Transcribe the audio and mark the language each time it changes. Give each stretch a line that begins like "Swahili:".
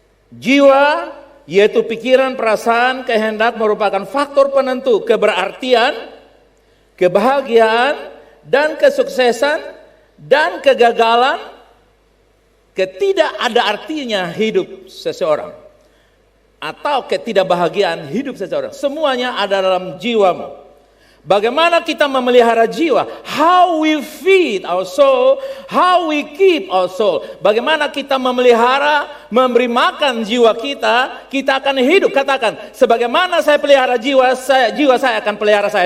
Indonesian: Jiwa, yaitu pikiran, perasaan, kehendak merupakan faktor penentu keberartian, kebahagiaan, dan kesuksesan, dan kegagalan, ketidak ada artinya hidup seseorang, atau ketidakbahagiaan hidup seseorang. Semuanya ada dalam jiwamu. Bagaimana kita memelihara jiwa?
English: How we feed our soul, how we keep our soul.
Indonesian: Bagaimana kita memelihara, memberi makan jiwa kita, kita akan hidup. Katakan, sebagaimana saya pelihara jiwa saya akan pelihara saya.